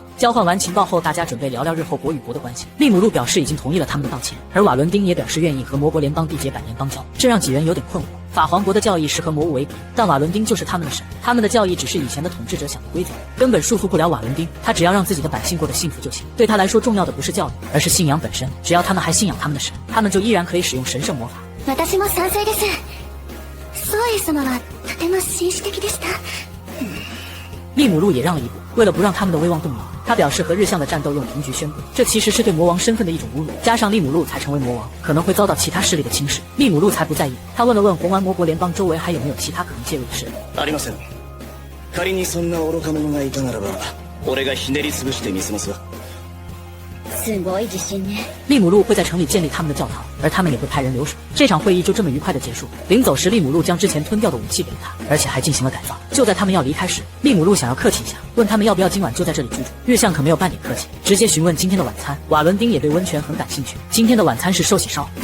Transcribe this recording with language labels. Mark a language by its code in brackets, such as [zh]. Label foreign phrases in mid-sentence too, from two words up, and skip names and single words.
[zh] 交换完情报后，大家准备聊聊日后国与国的关系。利姆路表示已经同意了他们的道歉，而瓦伦丁也表示愿意和魔国联邦缔结100年邦交，这让几人有点困惑。法皇国的教义是和魔物为敌，但瓦伦丁就是他们的神，他们的教义只是以前的统治者想的规则，根本束缚不了瓦伦丁。他只要让自己的百姓过得幸福就行，对他来说重要的不是教育，而是信仰本身。只要他们还信仰他们的神，他们就依然可以使用神圣魔法。 [ja] 私も賛成です。ソエ様はとても紳士的でした。 [zh] 利姆路也让了一步，为了不让他们的威望动摇，他表示和日向的战斗用平局宣布，这其实是对魔王身份的一种侮辱。加上利姆路才成为魔王，可能会遭到其他势力的轻视，利姆路才不在意。他问了问红丸魔国联邦周围还有没有其他可能介入的势力。 [ja] ありません。仮にそんな愚か者がいたならば、俺がひねり潰してみせますわ。すごい自信ね。 [zh] 利姆路会在城里建立他们的教堂，而他们也会派人留守。这场会议就这么愉快的结束。临走时，利姆路将之前吞掉的武器给了他，而且还进行了改造。就在他们要离开时，利姆路想要客气一下，问他们要不要今晚就在这里居住。日向可没有半点客气，直接询问今天的晚餐。瓦伦丁也对温泉很感兴趣，今天的晚餐是寿喜烧。